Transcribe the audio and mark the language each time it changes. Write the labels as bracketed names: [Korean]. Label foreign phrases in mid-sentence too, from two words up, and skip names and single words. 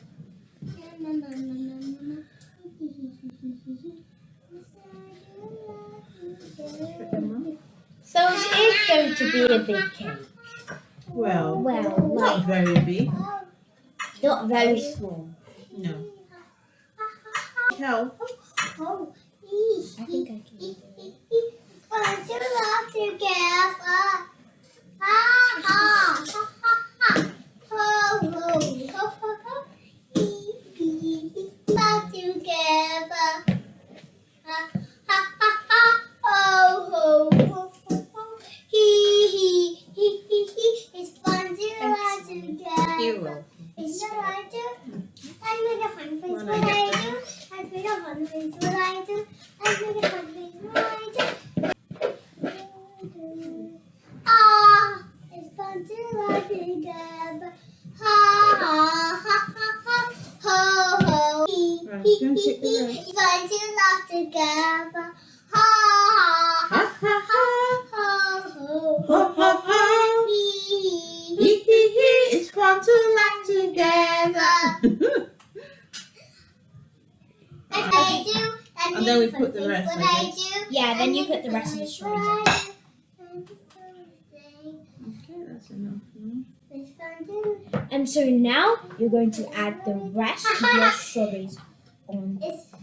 [English] So it is going to be a big cake. Well, Well, not very big. Not very small. No. Help. Oh, I think I can do it. Put your love together. Ha ha ha ha. Ho ho ho ho ho. Love together. Ha ha ha ha. Ho ho ho ho ho. Hee hee. It's fun to love together. Hero. Is that what I do? I make a fun face what I do. I make a fun face what I do. I make a fun face what I do. Ah, it's fun to laugh together. Ha ha ha ha ha. Ho ho. Right, go and take the rest. It's fun to laugh together. Ha ha Ha ha ha. ho ho. Ha ha ha. Hee Hee hee hee. It's fun to laugh together. I do. And then we put the rest, What I I guess. do. Yeah, then you put the rest of the strawberries on. Okay, that's enough. And so now you're going to add the rest of your strawberries on